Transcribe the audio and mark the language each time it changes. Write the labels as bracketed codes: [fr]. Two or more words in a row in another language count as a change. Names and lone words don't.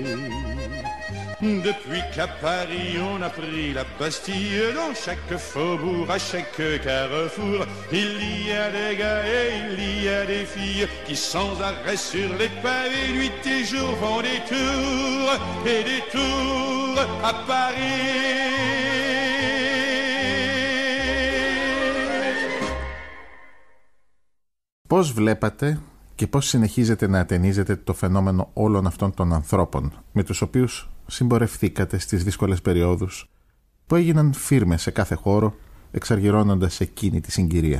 [fr] Depuis qu'à Paris on a pris la Bastille, dans chaque faubourg, à chaque carrefour, il y a des gars et il y a des filles qui sans arrêt sur les pavés, nuit et jour font des tours et des tours à Paris. [el] Πώς βλέπατε και πώς συνεχίζετε να ατενίζετε το φαινόμενο όλων αυτών των ανθρώπων με τους οποίους συμπορευθήκατε στις δύσκολες περιόδους που έγιναν φίρμες σε κάθε χώρο εξαργυρώνοντας εκείνη τη συγκυρία?